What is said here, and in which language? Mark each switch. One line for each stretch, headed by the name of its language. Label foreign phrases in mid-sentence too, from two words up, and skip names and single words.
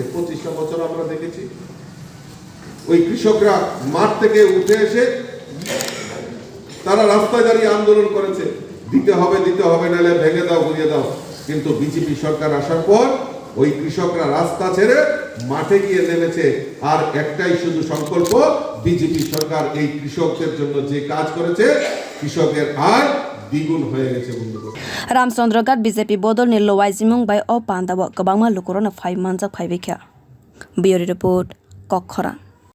Bangla: 25টা বছর আমরা দেখেছি ওই কৃষকরা মাঠ থেকে উঠে এসে তারা রাস্তায় দাঁড়িয়ে আন্দোলন করেছে, দিতে হবে নাহলে ভেঙে দাও, ঘুরিয়ে দাও। কিন্তু বিজেপি সরকার আসার পর ওই কৃষকরা রাস্তা ছেড়ে মাঠে গিয়ে নেমেছে। আর একটাই শুধু সংকল্প, বিজেপি সরকার এই কৃষকদের জন্য যে কাজ করেছে, কৃষকের আয় দ্বিগুণ হয়ে গেছে বন্ধুগণ।
Kok Borok: Ramchandraghat BJP bodol ni lowai jimung bai o panda bo kwbangma lukurano phai manjak phai bikha.
English: Bureau report ongkhorkha।